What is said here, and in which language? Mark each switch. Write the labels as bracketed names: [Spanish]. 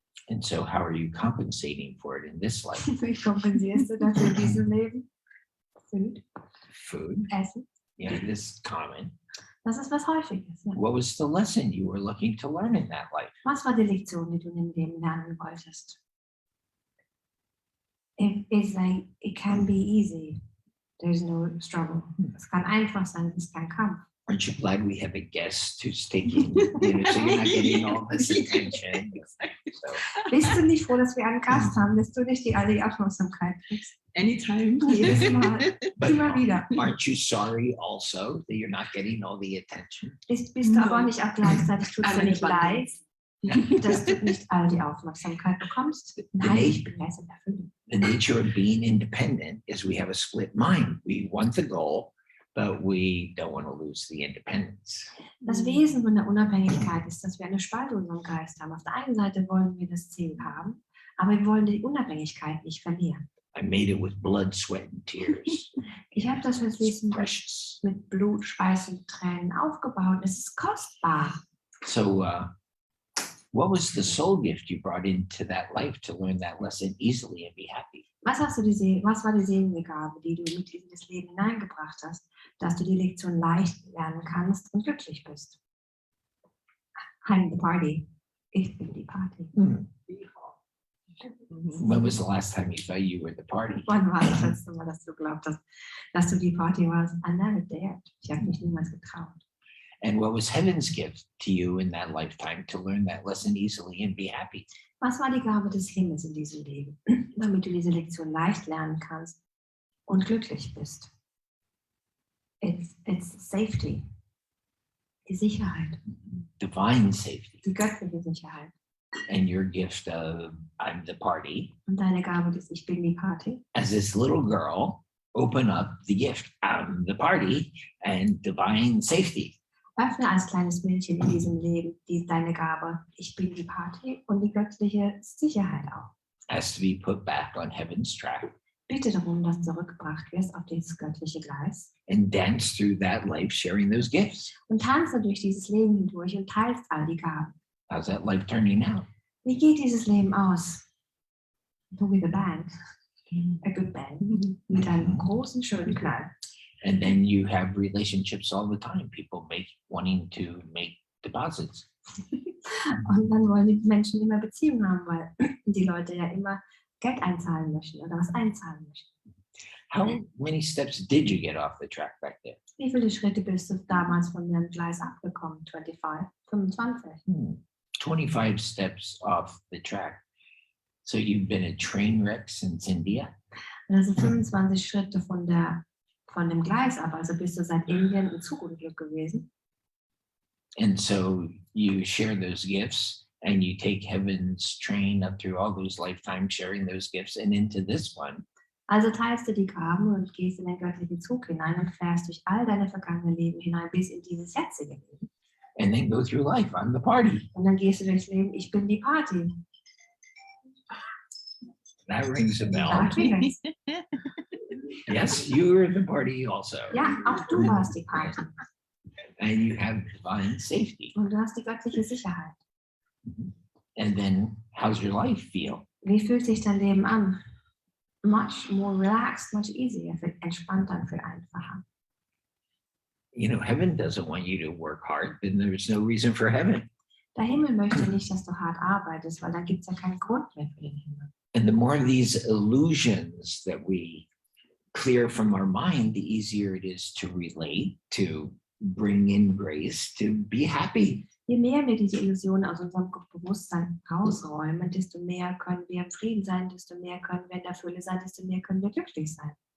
[English] And so how are you compensating for it in this life? [German] Wie kompensierst du dafür in diesem Leben? [English] Food. [German] Essen. [English] Yeah, this is common. [German] Das ist was Häufiges. Ja. [English] What was the lesson you were looking to learn in that life? [German] Was war die Lektion, die du in dem Leben lernen wolltest? [English] It's like, it can be easy. There's no struggle. [German] Es kann einfach sein, es ist kein Kampf. [English] Aren't you glad we have a guest who's taking, so you're not getting all this attention? So, [German] Bist du nicht froh, dass wir einen Gast haben, dass du nicht all die Aufmerksamkeit kriegst? [English] Anytime. [German] Jedes Mal, [English] but [German] immer wieder. [English] aren't you sorry also that you're not getting all the attention? [German] Bist du aber nicht auch gleichzeitig, tut es dir nicht leid, [English] Abundance. [German] dass du nicht all die Aufmerksamkeit bekommst? Nein, ich bin erst in Erfüllung. [English] The nature of being independent is we have a split mind. We want the goal, but we don't want to lose the independence. [German] Das Wesen von der Unabhängigkeit ist, dass wir eine Spaltung in unserem Geist haben. Auf der einen Seite wollen wir das Ziel haben, aber wir wollen die Unabhängigkeit nicht verlieren. [English] I made it with blood, sweat, and tears. [German] Ich habe das [English] It's [German] Wissen [English] precious. [German] mit Blut, Schweiß und Tränen aufgebaut. Es ist kostbar. [English] So, what was the soul gift you brought into that life to learn that lesson easily and be happy? [German] Was war die Seelengabe, die du mit in das Leben hineingebracht hast, dass du die Lektion leicht lernen kannst und glücklich bist? [English] I'm the party. [German] Ich bin die Party. [English] When was the last time you thought you were the party? [German] Wann war das letzte Mal, dass du glaubt hast, dass du die Party warst? [English] I never dared. [German] Ich habe mich niemals getraut. [English] And what was heaven's gift to you in that lifetime to learn that lesson easily and be happy? [German] Was war die Gabe des Himmels in diesem Leben, damit du diese Lektion leicht lernen kannst und glücklich bist? [English] It's safety. [German] Die Sicherheit. [English] Divine safety. [German] Die göttliche Sicherheit. [English] And your gift of I'm the party. [German] Und deine Gabe des Ich bin die Party. [English] As this little girl, open up the gift. I'm the party and divine safety. [German] Öffne als kleines Mädchen in diesem Leben deine Gabe. Ich bin die Party und die göttliche Sicherheit auch. [English] Has to be put back on heaven's track. [German] Bitte darum, dass du zurückgebracht wirst auf dieses göttliche Gleis. [English] And dance through that life sharing those gifts. [German] Und tanze durch dieses Leben hindurch und teilst all die Gaben. [English] How's that life turning out? [German] Wie geht dieses Leben aus? [English] With a bang. A good bang. [German] Mit einem großen, schönen Knall. [English] And then you have relationships all the time. People wanting to make deposits. [German] Und dann wollen die Menschen immer Beziehungen haben, weil die Leute ja immer Geld einzahlen möchten oder was einzahlen möchten. [English] How many steps did you get off the track back there? [German] Wie viele Schritte bist du damals von dem Gleis abgekommen? [English] 25? 25 steps off the track. So you've been a train wreck since India? [German] Das sind 25 Schritte von dem Gleis ab. Also bist du seit Indien im Zugunglück gewesen. [English] And so you share those gifts and you take heaven's train up through all those lifetimes sharing those gifts and into this one. [German] Also teilst du die Gaben und gehst in den göttlichen Zug hinein und fährst durch all deine vergangenen Leben hinein bis in dieses jetzige Leben. [English] And then go through life. I'm the party. [German] Und dann gehst du durchs Leben, ich bin die Party. [English] That rings a [German] Da [English] bell. [German] klingelt's. [English] Yes, you were the party also. [German] Ja, auch du warst die Party. [English] And you have divine safety. [German] Und du hast die göttliche Sicherheit. [English] And then how's your life feel? [German] Wie fühlt sich dein Leben an? [English] Much more relaxed, much easier, [German] viel entspannter, viel einfacher. [English] You know, heaven doesn't want you to work hard, then there's no reason for heaven. [German] Der Himmel möchte nicht, dass du hart arbeitest, weil dann gibt es ja keinen Grund mehr für den Himmel. [English] And the more of these illusions that we clear from our mind, the easier it is to relate, to bring in grace, to be happy. [German] Je mehr wir diese Illusionen aus unserem Bewusstsein rausräumen, desto mehr können wir im Frieden sein, desto mehr können wir in der Fülle sein, desto mehr können wir glücklich sein.